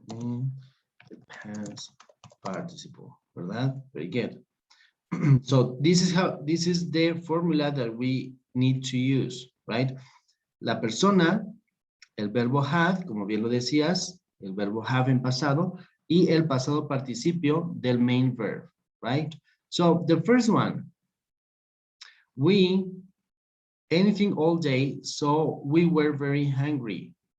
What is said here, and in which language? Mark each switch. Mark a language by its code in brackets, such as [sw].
[en] The past participle, ¿verdad? Very good. So this is the formula that we need to use, right? [es] La persona, el verbo have, como bien lo decías, el verbo have en pasado, y el pasado participio del main verb, right? [en] So the first one, we, anything all day, so we were very hungry.